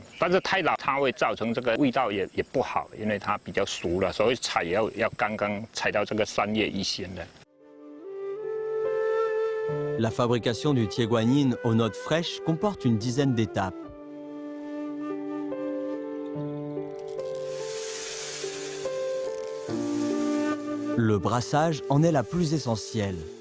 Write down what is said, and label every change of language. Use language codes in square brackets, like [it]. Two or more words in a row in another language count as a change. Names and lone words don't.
[zh] 但是太老，它会造成这个味道也不好，因为它比较熟了，所以采要刚刚采到这个3叶一心的。 [fr] La fabrication du Tieguanyin aux notes fraîches comporte une dizaine d'étapes. Le brassage en est la plus essentielle.